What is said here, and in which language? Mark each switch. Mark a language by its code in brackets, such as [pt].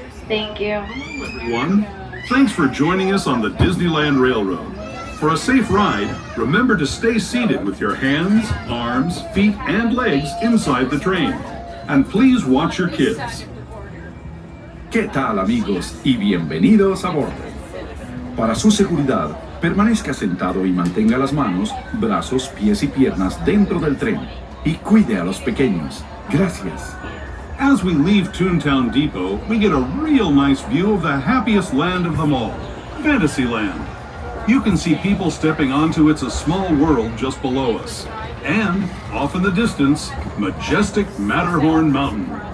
[en] Thank you. Everyone, thanks for joining us on the Disneyland Railroad. For a safe ride, remember to stay seated with your hands, arms, feet, and legs inside the train. And please watch your kids. [es] ¿Qué tal, amigos? Y bienvenidos a bordo. Para su seguridad, permanezca sentado y mantenga las manos, brazos, pies y piernas dentro del tren. Y cuide a los pequeños. Gracias. [en] As we leave Toontown Depot, we get a real nice view of the happiest land of them all, Fantasyland. You can see people stepping onto It's a Small World just below us. And, off in the distance, majestic Matterhorn Mountain.